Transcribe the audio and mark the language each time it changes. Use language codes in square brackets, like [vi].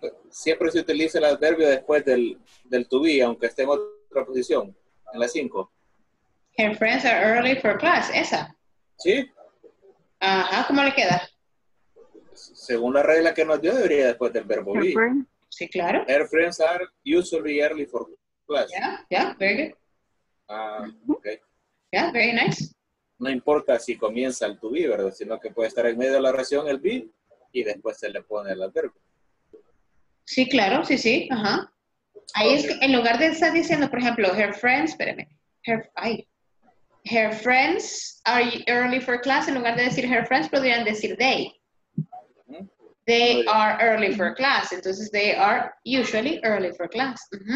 [es] Siempre se utiliza el adverbio después del to be, aunque esté en otra posición, en la 5. [en] Her friends are early for class, [es] esa. ¿Sí? Ajá, ¿cómo le queda? Según la regla que nos dio, debería después del verbo be. Sí, claro. [en] Her friends are usually early for class. Yeah, very good. Okay. Yeah, very nice. [es] No importa si comienza el to be, ¿verdad? Sino que puede estar en medio de la oración el be y después se le pone el adverbio. Sí, claro, sí, ajá. Ahí es que en lugar de estar diciendo, por ejemplo, [en] her friends, [es] espérame, [en] her friends are early for class, [es] en lugar de decir [en] her friends, [es] podrían decir they. [en] They are early for class, entonces they are usually early for class.